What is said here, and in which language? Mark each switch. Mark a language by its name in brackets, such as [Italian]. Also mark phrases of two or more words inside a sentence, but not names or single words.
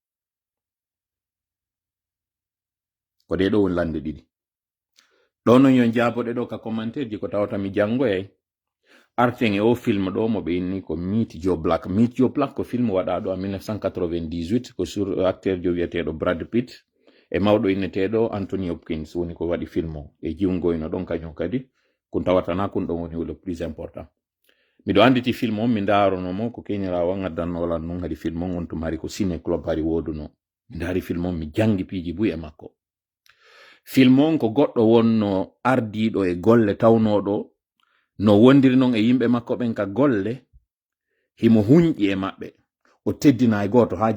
[Fula] ko ɗe ɗo won lande ɗiɗi ɗo non yo jaaboɗe ɗo ka commentaire ji ko tawata mi jangoyay arten e o film ɗo mo ɓe inni ko Meet Joe Black. Meet Joe Black ko film waɗaɗo en 1998 ko [French] sur acteur [Fula] jo wiyeteɗo Brad Pitt e mawɗo inneteɗo Anthony Hopkins woni ko waɗi film o e jiwngoyno ɗon kañum kadi kun tawatana kun ɗon woni [French] le plus important [Fula] miɗo anditi film on mi ndaronomo ko keñirawo gaddannolan non hadi film on to mari ko [French] ciné club [Fula] hari woduno mi ndari film on mi jangi piiji buy e makko film on ko goɗɗo wonno ardiɗo e golle tawnoɗo no wondiri non e yimɓe makko ɓen ka golle himo huñƴi e maɓɓe o teddina e goto ha